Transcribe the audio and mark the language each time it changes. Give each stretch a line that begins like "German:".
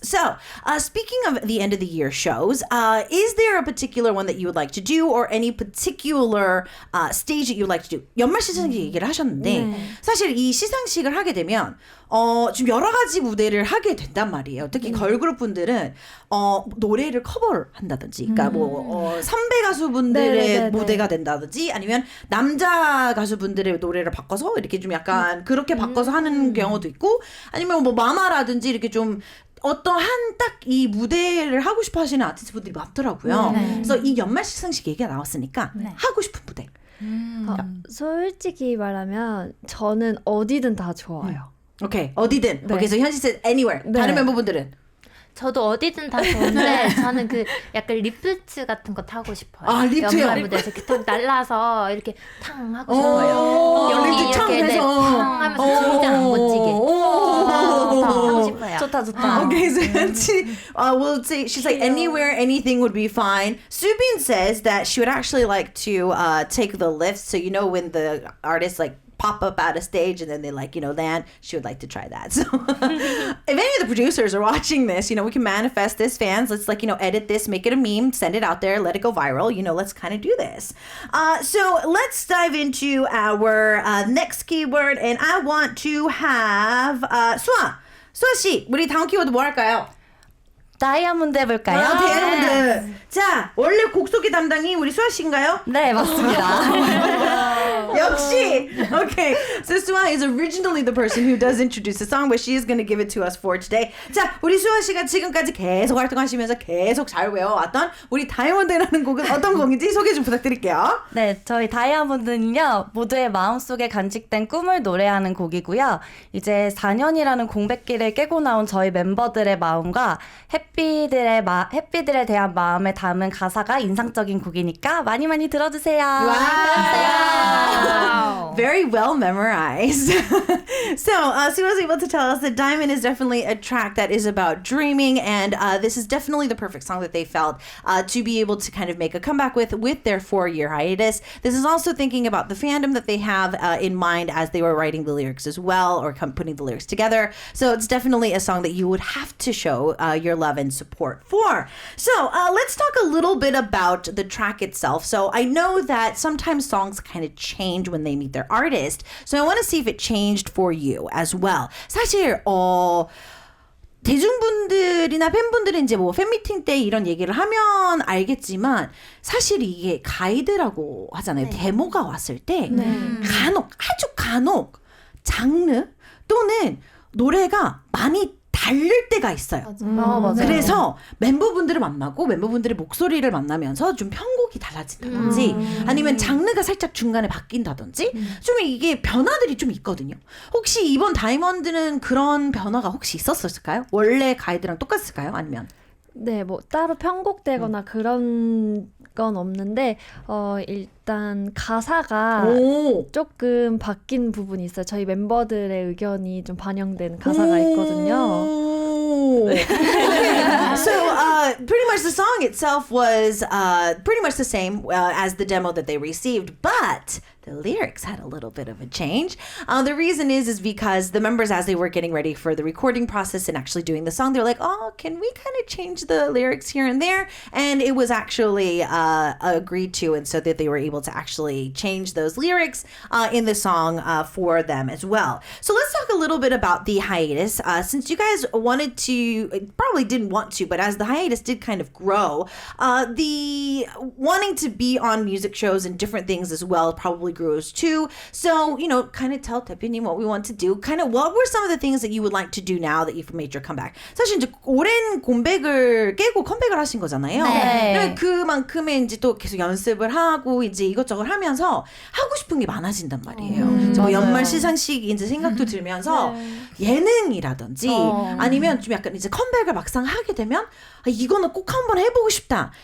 English: So speaking of the end of the year shows, is there a particular one that you would like to do or any particular stage that you would like to do?
Korean: 연말 시상식 얘기를 하셨는데 사실 이 시상식을 하게 되면 좀 여러 가지 무대를 하게 된단 말이에요. 특히 걸그룹 분들은 노래를 커버를 한다든지 그러니까 뭐 선배 가수분들의 무대가 된다든지 아니면 남자 가수분들의 노래를 바꿔서 이렇게 좀 약간 그렇게 바꿔서 하는 경우도 있고 아니면 뭐 마마라든지 이렇게 좀 어떠한 딱 이 무대를 하고 싶어 하시는 아티스트 분들이 많더라고요. 그래서 이 연말 시상식 얘기가 나왔으니까 하고 싶은 무대. 솔직히 말하면 저는 어디든 다 좋아요. 오케이, 어디든.
English: 오케이, so 현지 said anywhere.
Korean: 다른 멤버분들은? 저도 어디든 다 좋은데 저는 그 약간 리프트 같은 거 타고 싶어요. 리프트요? 연말 무대에서 이렇게 탁 날라서 이렇게 탕 하고 싶어요. 여기 리프트 탕 이렇게 해서. 탕 하면서 진짜 안 멋지게 하고 싶어요. 좋다.
English: Okay, so Hyunji will say, she's like, anywhere, anything would be fine. Subin says that she would actually like to take the lift. So, you know, when the artists like pop up out of stage and then they like, you know, land, she would like to try that. So if any of the producers are watching this, you know, we can manifest this, fans. Let's like, you know, edit this, make it a meme, send it out there, let it go viral. You know, let's kind of do this. So let's dive into our next keyword. And I want to have
Korean: 수아 씨, 우리 다음 키워드 뭐 할까요? 다이아몬드 해볼까요? 다이아몬드. 자, 원래 곡 소개 담당이 우리 수아 씨인가요? 네, 맞습니다. 역시. Okay.
English: So Suha is originally the person who does introduce the song, but she is going to give it to us for today.
Korean: 자, 우리 수아 씨가 지금까지 계속 활동하시면서 계속 잘 외워왔던 우리 다이아몬드라는 곡은 어떤 곡인지 소개 좀 부탁드릴게요. 네, 저희 다이아몬드는요, 모두의 마음속에 간직된 꿈을 노래하는 곡이고요. 이제 4년이라는 공백기를 깨고 나온 저희 멤버들의 마음과 해피들에 대한 마음을 담은 가사가 인상적인 곡이니까 많이 많이 들어주세요. 와.
English: Wow. Very well memorized. So, Sue was able to tell us that Diamond is definitely a track that is about dreaming, and this is definitely the perfect song that they felt to be able to kind of make a comeback with their 4-year hiatus. This is also thinking about the fandom that they have in mind as they were writing the lyrics as well, or putting the lyrics together. So it's definitely a song that you would have to show your love and support for. So let's talk a little bit about the track itself. So I know that sometimes songs kind of change when they meet their artist. So I want to see if it changed for you as well.
Korean: 사실 대중분들이나 팬분들은 이제 뭐 팬미팅 때 이런 얘기를 하면 알겠지만 사실 이게 가이드라고 하잖아요. 데모가 왔을 때 아주 간혹 장르 또는 노래가 많이 다를 때가 있어요. 맞아요. 그래서 멤버분들을 만나고 멤버분들의 목소리를 만나면서 좀 편곡이 달라진다든지 아니면 장르가 살짝 중간에 바뀐다든지 좀 이게 변화들이 좀 있거든요. 혹시 이번 다이아몬드는 그런 변화가 혹시 있었을까요? 원래 가이드랑 똑같을까요? 아니면? 네, 뭐 따로 편곡되거나 그런 건 없는데 일단 가사가 조금 바뀐 부분이 있어요. 저희 멤버들의 의견이 좀 반영된 가사가 있거든요.
English: So pretty much the song itself was pretty much the same as the demo that they received, but the lyrics had a little bit of a change. The reason is because the members, as they were getting ready for the recording process and actually doing the song, they were like, oh, can we kind of change the lyrics here and there? And it was actually agreed to, and so that they were able to actually change those lyrics in the song for them as well. So let's talk a little bit about the hiatus. Since you guys wanted to, probably didn't want to, but as the hiatus did kind of grow, the wanting to be on music shows and different things as well probably grows too. So, kind of tell 대표님 what we want to do. Kind of what were some of the things that you would like to do now that you've made your comeback?
Korean: 사실 이제 오랜 공백을 깨고 컴백을 하신 거잖아요. 네. 그만큼의 이제 또 계속 연습을 하고 이제 이것저것 하면서 하고 싶은 게 많아진단 말이에요. 뭐 연말 시상식 이제 생각도 들면서 예능이라든지 아니면 좀 약간 이제 컴백을 막상 하게 되면 이거는 꼭 한번 해보고 싶다.